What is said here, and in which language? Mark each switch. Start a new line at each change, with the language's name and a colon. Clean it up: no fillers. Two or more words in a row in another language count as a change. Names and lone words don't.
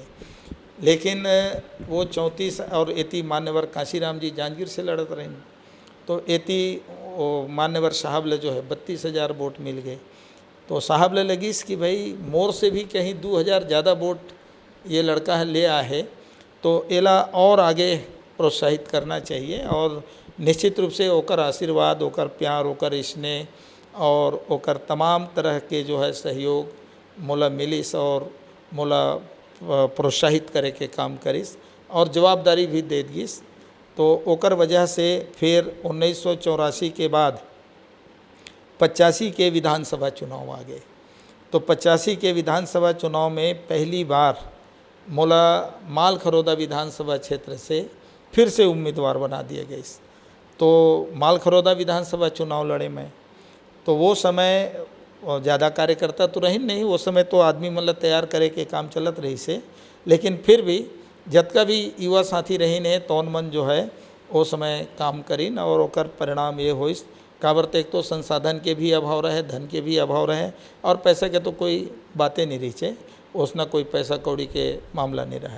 Chhattisgarhi: लेकिन वो 34 और एती मान्यवर काशीराम जी जांजगीर से लड़त रहे, तो एती मान्यवर साहब ले जो है 32,000 वोट मिल गए। तो साहब ले लगी कि भाई मोर से भी कहीं 2,000 ज़्यादा वोट ये लड़का है ले आए है, तो एला और आगे प्रोत्साहित करना चाहिए और निश्चित रूप से ओकर आशीर्वाद, ओकर प्यार, ओकर स्नेह और ओकर तमाम तरह के जो है सहयोग मोला मिलिस और मोला प्रोत्साहित करे के काम करिस और जवाबदारी भी दे दिस। तो ओकर वजह से फिर 1984 के बाद 85 के विधानसभा चुनाव आ गए। तो 85 के विधानसभा चुनाव में पहली बार मोला मालखरौदा विधानसभा क्षेत्र से फिर से उम्मीदवार बना दिए गए। तो मालखरौदा विधानसभा चुनाव लड़े मैं। तो वो समय ज़्यादा कार्यकर्ता तो रही नहीं, वो समय तो आदमी मतलब तैयार करे के काम चलत रही से, लेकिन फिर भी जतका भी युवा साथी रही ने तौन मन जो है वो समय काम करीन और ओकर परिणाम ये होइस। काबर एक तो संसाधन के भी अभाव रहे, धन के भी अभाव रहे और पैसे के तो कोई बातें नहीं रही छे, उसना कोई पैसा कौड़ी के मामला नहीं रहा है।